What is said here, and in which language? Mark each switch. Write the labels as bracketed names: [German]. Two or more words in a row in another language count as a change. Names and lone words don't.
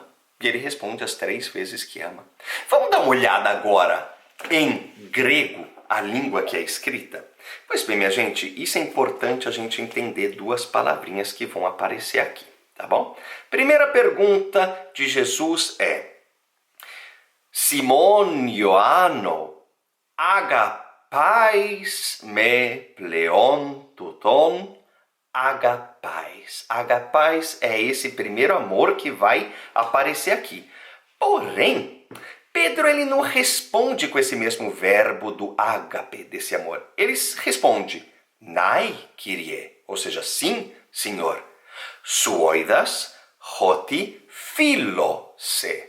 [Portuguese] E ele responde as 3 vezes que ama. Vamos dar uma olhada agora em grego, a língua que é escrita? Pois bem, minha gente, isso é importante a gente entender 2 palavrinhas que vão aparecer aqui, tá bom? Primeira pergunta de Jesus é, [Greek] Σίμων Ἰωάννου, ἀγαπᾷς με πλέον τούτων? [Portuguese] Agapais. Agapais é esse primeiro amor que vai aparecer aqui. Porém, Pedro ele não responde com esse mesmo verbo do ágape, desse amor. Ele responde, [Greek] ναί, Κύριε, [Portuguese] ou seja, sim, Senhor. [Greek] Σὺ οἶδας, ὅτι, φιλῶ, σε.